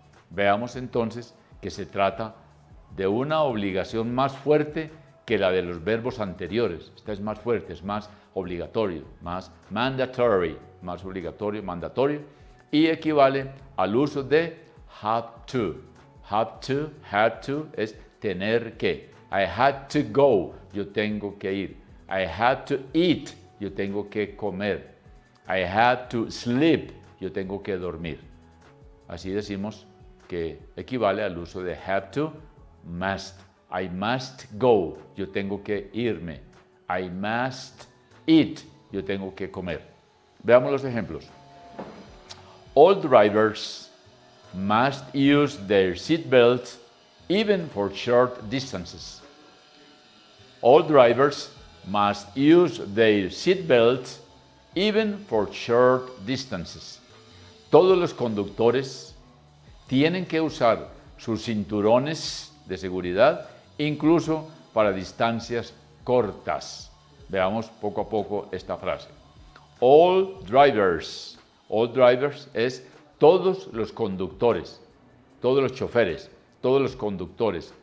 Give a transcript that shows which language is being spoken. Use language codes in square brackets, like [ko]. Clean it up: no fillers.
[es] Veamos entonces que se trata de una obligación más fuerte que la de los verbos anteriores. Esta es más fuerte, es más obligatorio, más mandatory, más obligatorio, mandatorio, y equivale al uso de have to. [en] Have to, had to [es] es tener que. [en] I had to go, [es] yo tengo que ir. [en] I had to eat, [es] yo tengo que comer. [en] I had to sleep, [es] yo tengo que dormir. Así decimos que equivale al uso de have to, must. [en] I must go, [es] yo tengo que irme. [en] I must eat, [es] yo tengo que comer. Veamos los ejemplos. [en] All drivers must use their seat belts even for short distances. All drivers must use their seat belts even for short distances. [es] Todos los conductores tienen que usar sus cinturones de seguridad incluso para distancias cortas. Veamos poco a poco esta frase. [en] All drivers [es] es todos los conductores, todos los choferes, todos los conductores.